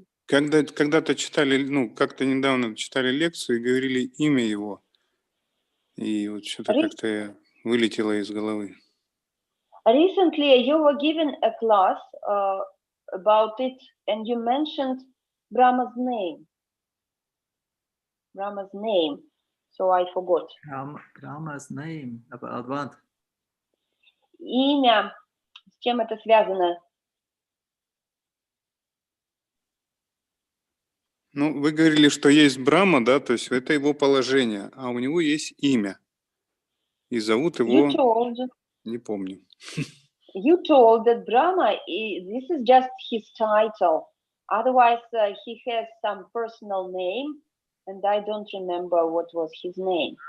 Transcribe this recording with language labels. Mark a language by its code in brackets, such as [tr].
[ru] когда-то читали, ну, как-то недавно читали лекцию и говорили имя его. И вот что-то как-то вылетело из головы. [en] Recently, you were given a class about it, and you mentioned Brahma's name. Brahma's name. So I forgot. Brahma's name. About what? [ru] Имя. С чем это связано? Ну, вы говорили, что есть Брахма, да, то есть это его положение, а у него есть имя. И зовут его... Не помню. [en] You told that Brahma, this is just his title. Otherwise, he has some personal name, and I don't remember what was his name.